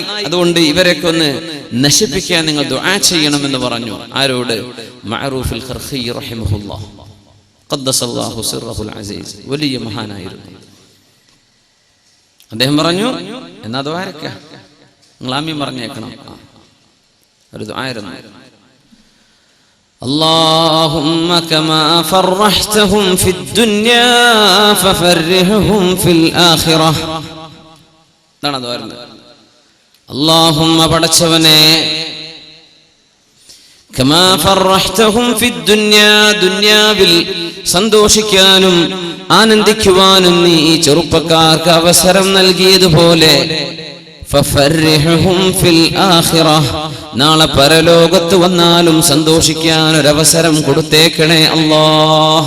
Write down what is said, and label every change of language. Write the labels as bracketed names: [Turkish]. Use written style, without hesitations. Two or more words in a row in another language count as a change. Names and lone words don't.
[Malayalam] അതുകൊണ്ട് ഇവരൊക്കെ ഒന്ന് നശിപ്പിക്കാൻ നിങ്ങൾ ദുആ ചെയ്യണമെന്ന് പറഞ്ഞു. ആരോട്? മഅറൂഫുൽ ഖർഹി [Arabic] رحمه الله قدس الله سره العزيز, [Malayalam] വലിയ മഹാനായിരുന്നു. അദ്ദേഹം പറഞ്ഞു, എന്നാ ദുആ ആരൊക്കെ നിങ്ങൾ ആമീൻ പറഞ്ഞേക്കണം. ഒരു ദുആ ആയിരുന്നു. [Arabic] اللهم كما فرحتهم في الدنيا ففرحهم في الآخرة. [Malayalam] എന്താണ് പറയുന്നത്? [Arabic] اللهم പടച്ചവനെ كما فرحتهم في الدنيا, [Malayalam] ദുനിയാവിൽ സന്തോഷിക്കാനും ആനന്ദിക്കുവാനും നീ ഈ ചെറുപ്പക്കാർക്ക് അവസരം നൽകിയതുപോലെ [Arabic] ففرحهم في الآخرة, [Malayalam] നാളെ പരലോകത്ത് വന്നാലും സന്തോഷിക്കാൻ ഒരവസരം കൊടുത്തേക്കണേ അല്ലാഹ്.